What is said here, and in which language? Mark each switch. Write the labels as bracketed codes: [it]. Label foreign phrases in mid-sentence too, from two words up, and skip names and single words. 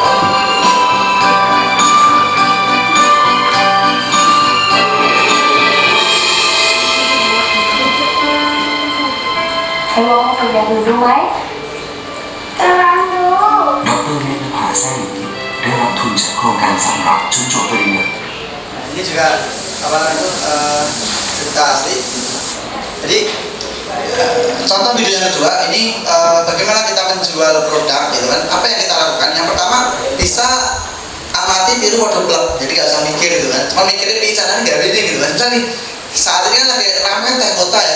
[th] ไอ้โมคุณอยากดูไหมกำลังดู ดรเนตรนภาแซ่หลีได้รับทุนจากโครงการสานรักจนจบปริญญา [id] Ini juga apa namanya cerita asli. Jadi contoh video yang kedua ini bagaimana kita menjual produk gitu kan. Apa yang kita lakukan? Yang pertama bisa amati tiru water plug. Jadi gak usah mikir gitu kan. Cuma mikirin nih caranya gawe ini gitu kan. Misalnya nih saat ini kan lagi ramai teh kota ya.